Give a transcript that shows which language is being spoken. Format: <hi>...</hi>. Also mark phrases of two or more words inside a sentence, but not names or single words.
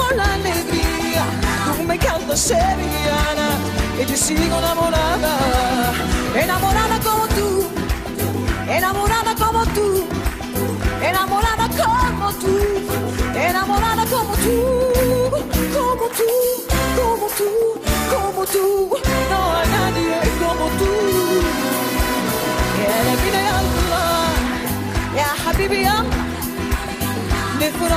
<es>la alegría, tú me cantas sevillana, y yo sigo enamorada, enamorada como tú, enamorada como tú, enamorada como tú, enamorada como tú, como tú, como tú, como tú, no hay nadie como tú.</es> <ar>يا نبينا يا الله يا حبيبي يا نفرح</ar>